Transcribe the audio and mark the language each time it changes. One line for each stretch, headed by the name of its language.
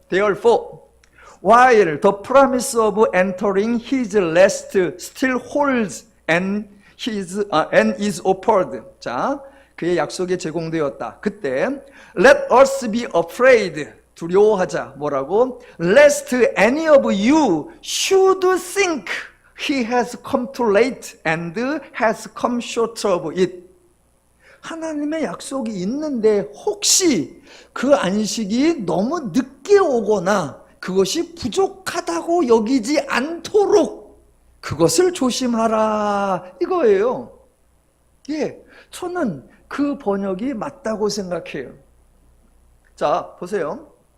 English: Therefore, while the promise of entering his rest still holds and is offered.
Korean: 자, 그의 약속이 제공되었다. 그때
English: Let us be afraid.
Korean: 두려워하자. 뭐라고?
English: Lest any of you should think he has come too late and has come short of it.
Korean: 하나님의 약속이 있는데 혹시 그 안식이 너무 늦게 오거나 그것이 부족하다고 여기지 않도록 그것을 조심하라. 이거예요. 예, 저는 그 번역이 맞다고 생각해요. 자, 보세요.